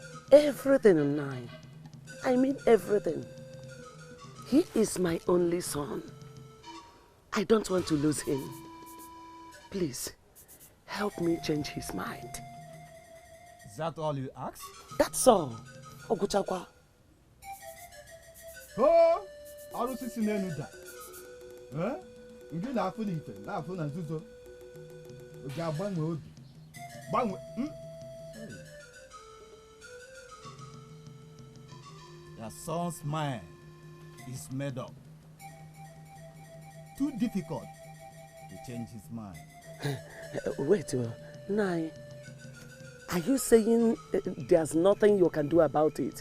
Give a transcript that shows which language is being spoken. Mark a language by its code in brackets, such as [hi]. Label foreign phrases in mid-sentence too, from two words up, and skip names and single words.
[en] Everything, Nine. I mean everything. He is my only son. I don't want to lose him. Please, help me change his mind. Is that all you ask? That's all. [ig] Oguchakwa. Oh, Arusi sinenu da. Ngi na afu n'ife, na afu na nzuzo. Oge agbanwe obi. Gbanwe. [en] Your son's mind is made up. Too difficult to change his mind. Wait, Nai. Are you saying there's nothing you can do about it?